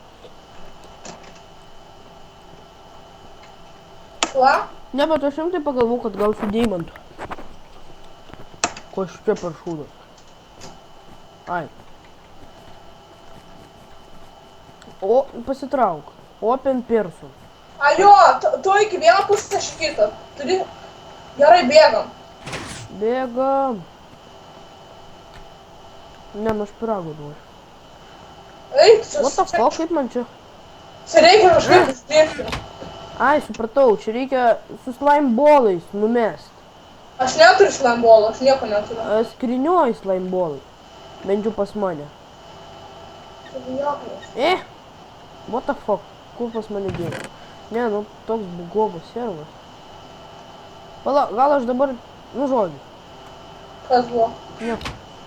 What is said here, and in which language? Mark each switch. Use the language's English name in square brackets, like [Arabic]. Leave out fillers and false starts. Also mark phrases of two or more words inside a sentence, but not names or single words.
[Lithuanian] Kuo? Ne, bet aš rimtai pagalvojau, kad gausiu deimantų. Ko čia per šūdas? Ai. O, pasitrauk. [English] Open person. [Lithuanian] A jo, tu iki vieną pusę, aš į kitą. Turi... Gerai, bėgam. Bėgam. Ne, nu aš pirago noriu. Eik, čia... [English] What the fuck, [Lithuanian] kaip man čia? Čia reikia kažkaip uždirbti. Ai, supratau, čia reikia su [English] slime bolais [Lithuanian] numest. Aš neturiu slambolo, aš nieko neturiu. Skrynioj [English] slime bolai. [Lithuanian] Bent jau pas mane. Vijoklis. [English] What the fuck, [Lithuanian] kur pas mane dėjo? Ne, nu toks bugovas servas. Pala, gal aš dabar, nu žodžiu. Kas buvo? Ne.